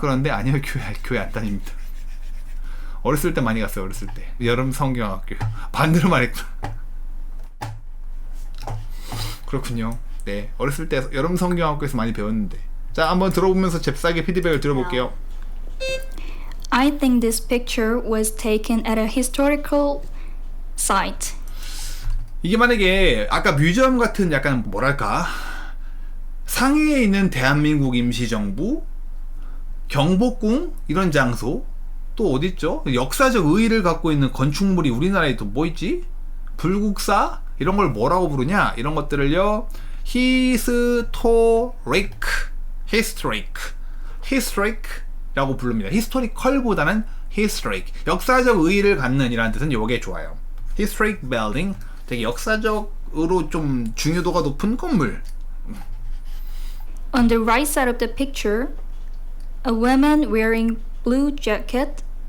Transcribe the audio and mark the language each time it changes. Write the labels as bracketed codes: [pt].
[ko] 그런데 아니요, 교회 안 다닙니다. 어렸을 때 많이 갔어요. 어렸을 때 여름 성경학교. 반대로 말했구나. 그렇군요. 네, 어렸을 때 여름 성경학교에서 많이 배웠는데. 자, 한번 들어보면서 잽싸게 피드백을 들어볼게요. [en] I think this picture was taken at a historical site. [ko] 이게 만약에 아까 뮤지엄 같은 약간 뭐랄까 상해에 있는 대한민국 임시정부, 경복궁 이런 장소, 또 어딨죠? 역사적 의의를 갖고 있는 건축물이 우리나라에 또 뭐 있지? 불국사? 이런 걸 뭐라고 부르냐? 이런 것들을요 historic 라고 부릅니다. historical보다는 historic, 역사적 의의를 갖는 이라는 뜻은 요게 좋아요. historic building, 되게 역사적으로 좀 중요도가 높은 건물. [en] On the right side of the picture, a woman wearing blue jacket.